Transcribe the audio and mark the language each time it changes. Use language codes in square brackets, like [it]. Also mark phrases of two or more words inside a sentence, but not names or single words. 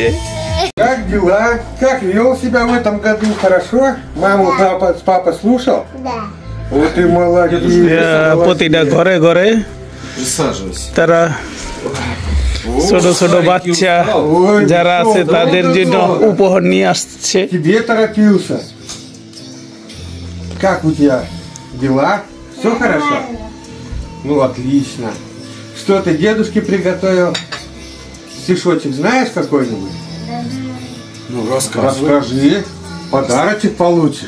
[ru] Как дела? Как вел себя в этом году? Хорошо? Маму, папа слушал? Да. Вот и молодец. [bn] প্রতিটা ঘরে ঘরে তারা ছোট ছোট বাচ্চা যারা আছে তাদের জন্য উপহার নিয়ে আসছে। [ru] Тебе торопился. Как у тебя дела? Все хорошо? Ну, отлично. Что ты дедушке приготовил? Стишочек знаешь какой-нибудь? Ну, расскажи. Подарочек получишь.